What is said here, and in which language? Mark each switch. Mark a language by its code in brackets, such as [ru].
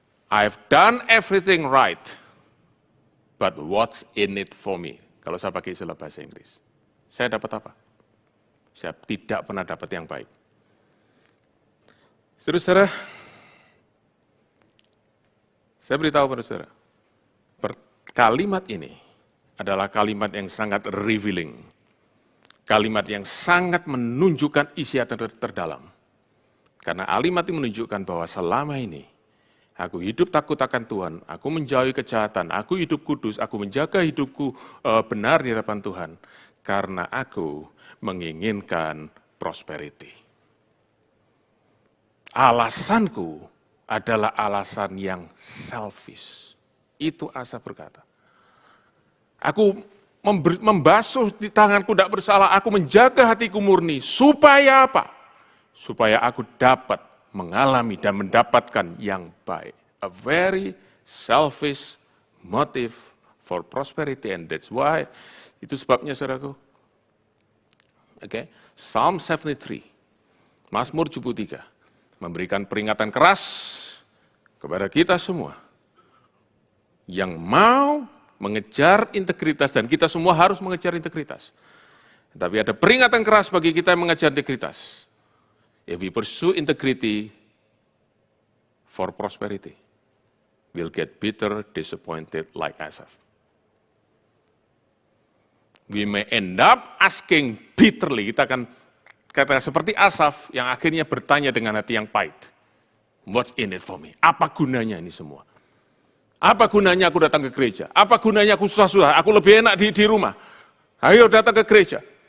[en] I've done everything right, but what's in it for me? [id] Kalau saya pakai istilah bahasa Inggris. Saya dapat apa? Saya tidak pernah dapat yang baik. Saudara-saudara, saya beritahu pada saudara, kalimat ini adalah kalimat yang sangat revealing. Kalimat yang sangat menunjukkan isi hati terdalam. Karena kalimat ini menunjukkan bahwa selama ini, aku hidup takut akan Tuhan, aku menjauhi kejahatan, aku hidup kudus, aku menjaga hidupku benar di hadapan Tuhan. Karena aku menginginkan prosperity. Alasanku adalah alasan yang selfish. Itu Asaf berkata. Aku membasuh di tanganku tidak bersalah, aku menjaga hatiku murni. Supaya apa? Supaya aku dapat mengalami dan mendapatkan yang baik. [en] A very selfish motive for prosperity, and that's why, [id] itu sebabnya saudaraku. [en] Okay. [id] Psalm 73, Mazmur 73, memberikan peringatan keras kepada kita semua yang mau mengejar integritas, dan kita semua harus mengejar integritas. Tapi ada peringatan keras bagi kita yang mengejar integritas. [en] If we pursue integrity for prosperity, we'll get bitter, disappointed like Asaph. We may end up asking bitterly, [id] kita akan kata seperti Asaph yang akhirnya bertanya dengan hati yang pahit. [en] What's in it for me? [id] Apa gunanya ini semua? Apa gunanya aku datang ke gereja? Apa gunanya aku susah-susah? Aku lebih enak di rumah. Ayo datang ke gereja.